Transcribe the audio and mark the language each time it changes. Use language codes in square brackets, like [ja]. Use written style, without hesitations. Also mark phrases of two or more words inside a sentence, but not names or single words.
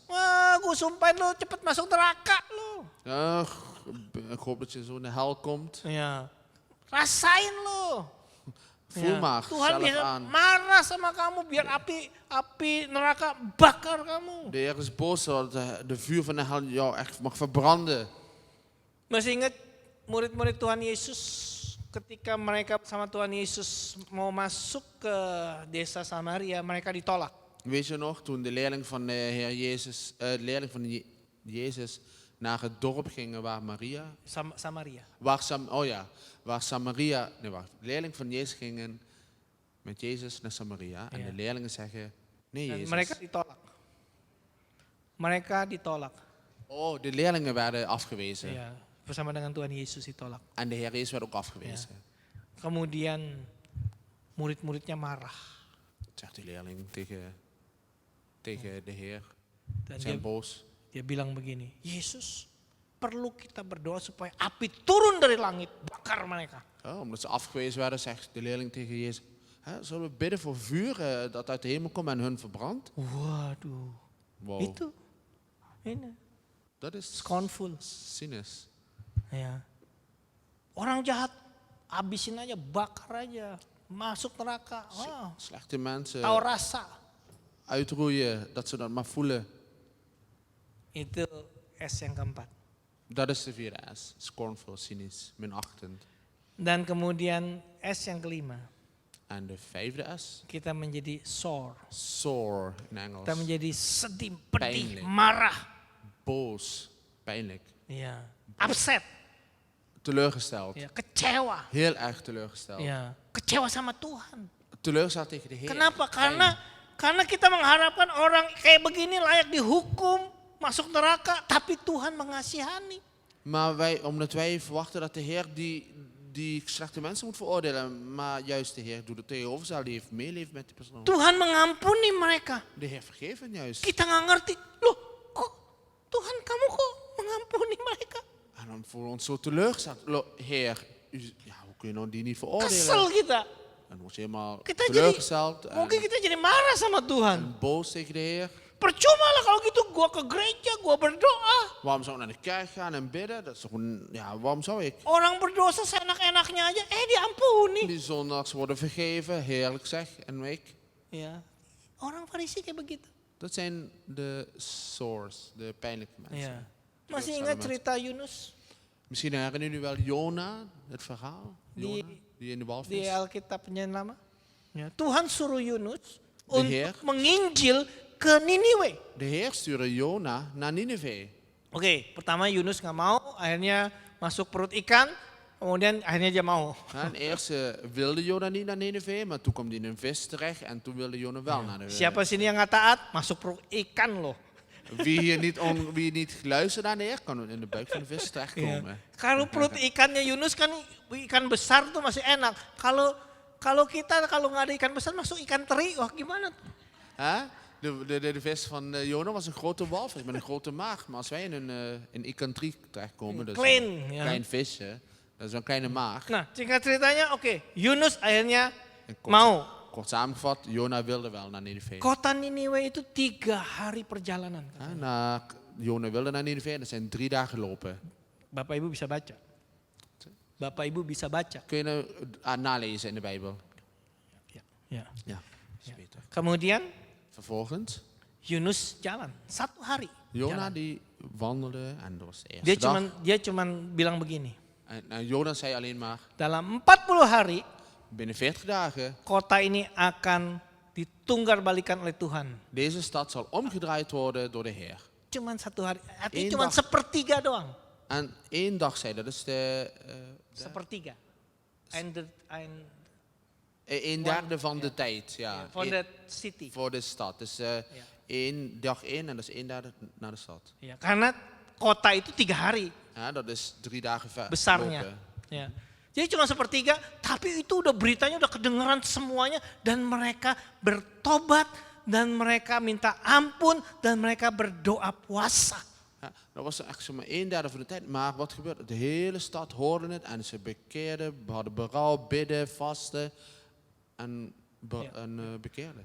[id] Wah, gue sumpahin lo cepet masuk neraka lo. [nl] Ik hoop dat je zo in de hel komt. [id] Ya. Rasain lo. [nl] Voel [id] Ya. [nl] maar [id] Tuhan [nl] zelf [id] bisa [nl] aan. [id] marah sama kamu biar api neraka bakar kamu. [nl] De Heer is boos zodat de vuur van de hel jou echt mag verbranden. [id] Masih ingat murid-murid Tuhan Yesus ketika mereka bersama Tuhan Yesus mau masuk ke desa Samaria, mereka ditolak. [nl] Weet je nog, toen de leerling van de Heer Jezus, Jezus naar het dorp gingen waar Maria, Samaria. de leerling van Jezus gingen met Jezus naar Samaria en Ja. de leerlingen zeggen, nee Dan Jezus. [id] mereka ditolak. Mereka ditolak. [nl] Oh, de leerlingen werden afgewezen. [id] Ya, bersama dengan Tuhan Yesus ditolak. [nl] En de Heer Jezus werd ook afgewezen. [id] Kemudian murid-muridnya marah. [nl] Zegt die leerling tegen de Heer. Dan Zijn boos. [id] dia bilang begini, Yesus, perlu kita berdoa supaya api turun dari langit, bakar mereka. [nl] Ja, omdat ze afgewezen werden, zegt de leerling tegen Jezus. Zullen we bidden voor vuur dat uit de hemel komt en hun verbrandt? [id] Waduh, [nl] Wow, [id] itu ini [nl] dat is [id] scornful. [nl] cynisch. [id] Ya. Orang jahat, habisin aja, bakar aja, masuk neraka. Wah, [nl] Slechte mensen [id] tahu rasa. [nl] uitroeien, dat ze dat maar voelen. [id] Itu S yang keempat. [nl] Dat is de vierde S. Scornful, cynisch, minachtend. [id] Dan kemudian S yang kelima, [nl] En de vijfde S. [id] kita menjadi sore. [nl] Sore in Engels. [id] Kita menjadi sedih, pedih, [nl] Pijnlijk. [id] marah. [nl] Boos, pijnlijk, [id] Ya, upset, [nl] teleurgesteld. [id] ya, kecewa. [nl] Heel erg teleurgesteld. [id] Ya, kecewa sama Tuhan. [nl] Teleurgesteld tegen de Heer. [id] Kenapa? [nl] Pijn. [id] Karena kita mengharapkan orang kayak begini layak dihukum, masuk neraka, tapi Tuhan mengasihani. [nl] Maar omdat wij verwachten dat de Heer die slechte mensen moet veroordelen, maar juist de Heer doet het tegenovergestelde, die heeft meeleven met die persoon. [id] Tuhan mengampuni mereka. [nl] De Heer vergeeft hen juist. [id] Kita nggak ngerti, loh kok Tuhan kamu kok mengampuni mereka? [nl] En dan voelen we ons zo teleurgesteld. Heer, hoe kun je nou die niet [id] Kesel [nl] veroordelen? [id] kita. [nl] En dan word je helemaal [id] Kita jadi, [nl] teleurgesteld [id] mungkin kita jadi marah sama Tuhan. [nl] en boos tegen de Heer. [id] Percuma lah kalau gitu gua ke gereja, gua berdoa. [nl] Waarom zou ik naar de kerk gaan en bidden? Dat is toch waarom zou ik? [id] Orang berdosa seenak-enaknya aja, diampuni. [nl] Die zondags worden vergeven, heerlijk zeg. En ik? [id] Ya, orang Farisi kayak begitu. [nl] Dat zijn de sores, de pijnlijke mensen. [id] Ya. Masih ingat cerita Yunus [nl] Misschien herinneren jullie wel Jona, het verhaal. [id] Di- [nl] Jona, die in de [id] di [nl] walvis. [id] Alkitabnya nama? Ya. Tuhan suruh Yunus [nl] De Heer. [id] untuk menginjil ke Niniwe. [nl] De Heer stuurde Jona naar Nineveh. [id] Oke, pertama Yunus nggak mau, akhirnya masuk perut ikan, kemudian akhirnya dia mau. [nl] En eerst wilde Jona niet naar Nineveh, maar toen kwam hij in een vis terecht en toen wilde Jona wel naar de [id] Siapa sini yang nggak taat, masuk perut ikan loh. Wie niet luistert naar de Heer, kan in de buik van de vis terechtkomen. Kalau perut ikannya Yunus kan ikan besar tuh masih enak. Kalau kita kalau nggak ada ikan besar masuk ikan teri, wah gimana? [nl] Hè? De vis van Jona was een grote walvis met een grote maag. Maar als wij in een ikantrie terechtkomen, dus Klein, een ja. klein visje, dat is een kleine maag. [id] Nah, singkat ceritanya, oke, Yunus akhirnya [nl] En [id] mau. [nl] kort samengevat, Jona wilde wel naar Nineveh. [id] Kota Niniwe itu 3 hari perjalanan. [nl] Jona wilde naar Nineveh en dat zijn 3 dagen lopen. [id] Bapak Ibu bisa baca. Bapak Ibu bisa baca. [nl] Kun je nalezen in de Bijbel? [id] Ya. [nl] Ja, is beter. [id] Kemudian [nl] Vervolgens, [id] Yunus jalan 1 hari. [nl] Jona [id] Jalan. [nl] die wandelde en dat was de eerste dag. [id] Dia cuman bilang begini. [nl] En Jona zei alleen maar, [id] Dalam 40 hari [nl] binnen 40 dagen, [id] kota ini akan ditunggal-balikan oleh Tuhan. [nl] deze stad zal omgedraaid worden door de Heer. [id] Cuman 1 hari. Artinya [nl] Eén [id] cuman [nl] dag. [id] sepertiga doang. [nl] En 1 dag zei, dat is [id] Sepertiga. [nl] een derde van de tijd. Ja, Van de city. voor de stad. Dus 1 dag in en dat is 1 derde naar de stad. [id] Ya, karena kota itu 3 hari [nl] Ja, dat is 3 dagen ver [id] besarnya. [nl] lopen. [id] Ya. Jadi cuma sepertiga, tapi itu udah beritanya udah kedengeran semuanya dan mereka bertobat dan mereka minta ampun dan mereka berdoa puasa. [nl] Ja, dat was echt zomaar 1 derde van de tijd. Maar wat gebeurde? De hele stad hoorde het en ze bekeerden, hadden berouw, bidden, vasten en bekeerden.